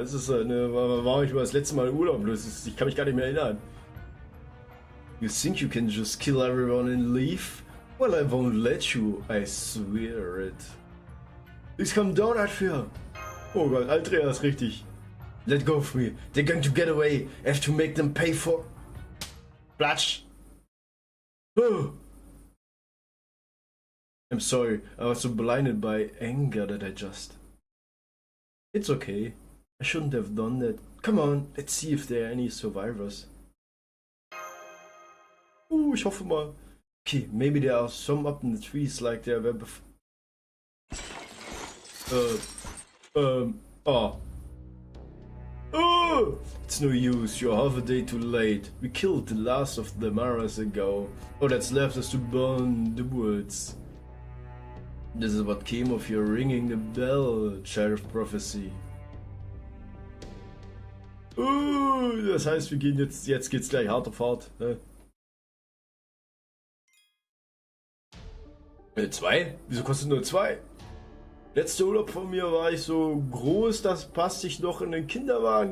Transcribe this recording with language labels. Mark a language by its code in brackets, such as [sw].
[de] Es ist, ne, war ich mal das letzte Mal im Urlaub, ich kann mich gar nicht mehr erinnern. [en] You think you can just kill everyone and leave? Well, I won't let you, I swear it. Please come down, Atria. [de] Oh Gott, Altria ist richtig. [en] Let go of me. They're going to get away. I have to make them pay for... Platsch. Oh. I'm sorry, I was so blinded by anger that I just... It's okay. I shouldn't have done that. Come on, let's see if there are any survivors. [de] Ich hoffe mal. [en] Okay, maybe there are some up in the trees like there were before. Oh. Oh! It's no use, you're half a day too late. We killed the last of them hours ago. All that's left is to burn the woods. This is what came of your ringing the bell, Child of Prophecy. [de] Das heißt, wir gehen jetzt geht's gleich hart auf hart. Ne? 2? Wieso kostet nur 2? Letzter Urlaub von mir war ich so groß, das passt sich noch in den Kinderwagen.